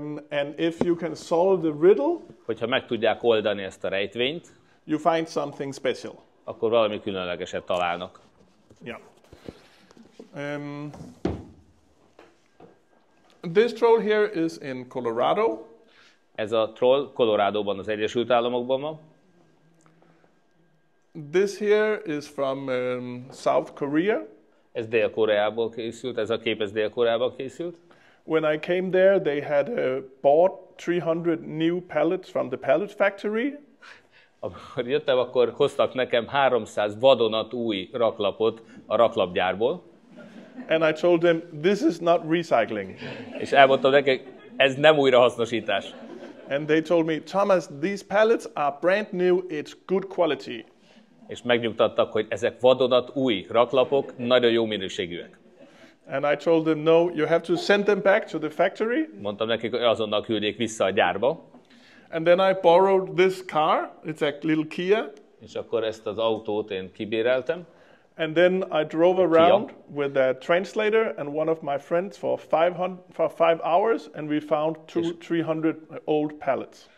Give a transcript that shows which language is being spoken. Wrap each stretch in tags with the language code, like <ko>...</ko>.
<en>and if you can solve the riddle,</en> <hu>Hogyha meg tudják oldani ezt a rejtvényt,</hu> <en>you find something special.</en> <hu>akkor valami különlegeset találnak.</hu> <en>Yeah. This troll here is in Colorado.</en> <hu>Ez a troll Coloradóban, az Egyesült Államokban van.</hu> <en>This here is from South Korea.</en> <hu>Ez Dél-Koreából készült, ez a kép ez Dél-Koreából készült.</hu> <en>When I came there, they had bought 300 new pallets from the pallet factory.</en> <hu>Amikor jöttem, akkor hoztak nekem 300 vadonatúj raklapot a raklapgyárból.</hu> <en>And I told them, this is not recycling.</en> <hu>És elmondtam nekik, ez nem újrahasznosítás.</hu> <en>And they told me, Thomas, these pallets are brand new, it's good quality.</en> <hu>És megnyugtattak, hogy ezek vadonatúj raklapok, nagyon jó minőségűek.</hu> <en>And I told them, no, you have to send them back to the factory.</en> <hu>Mondtam nekik, hogy azonnal küldjék vissza a gyárba.</hu> <en>And then I borrowed this car, it's a little Kia.</en> <hu>És akkor ezt az autót én kibéreltem.</hu> <en>And then I drove around with a translator and one of my friends for 5 hours, and we found 300 old pallets.</en>